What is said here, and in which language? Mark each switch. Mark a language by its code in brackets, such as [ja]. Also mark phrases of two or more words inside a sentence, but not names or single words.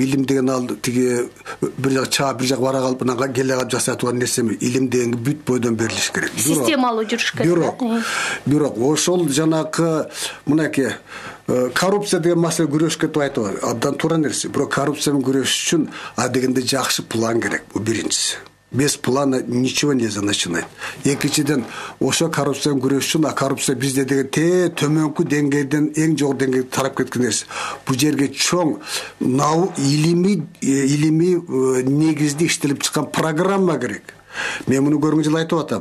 [ky] Илим деген ал тиги бир жак чаап, бир жак бара калып, анан келе калып жасап турган нерсе эмес. Илим деген бүт бойдон берилиш керек. Системалуу жүрүш керек. Бирок ошол жанакы мынакей коррупция деген маселе күрөшкө деп айтып абдан туура нерсе. Бирок коррупция менен күрөш үчүн адегенде жакшы план керек. Бул биринчиси. [ru] Без плана ничего нельзя начинать. [ky] Экинчиден, ошо коррупцияны күрөш үчүн, коррупция бизде деген төмөнкү деңгейден эң жогору деңгейге тарап кеткен нерсе. Бул жерге чоң илимий негизде иштелип чыккан программа керек. Мен муну көргөн жылы айтып атам.